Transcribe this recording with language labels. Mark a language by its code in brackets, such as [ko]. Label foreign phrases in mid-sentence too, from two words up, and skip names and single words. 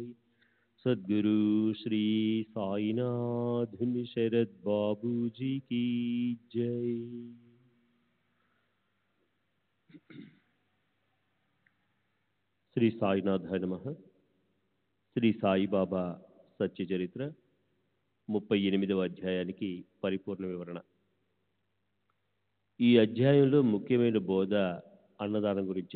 [hi] सद्गुरु श्री साईनाथ शरद बाबू जी की जय। [sa] శ్రీ సాయినాథాయ నమః. [te] శ్రీ సాయిబాబా సత్య చరిత్ర 38వ అధ్యాయానికి పరిపూర్ణ వివరణ. ఈ అధ్యాయంలో ముఖ్యమైన బోధ అన్నదానం గురించే.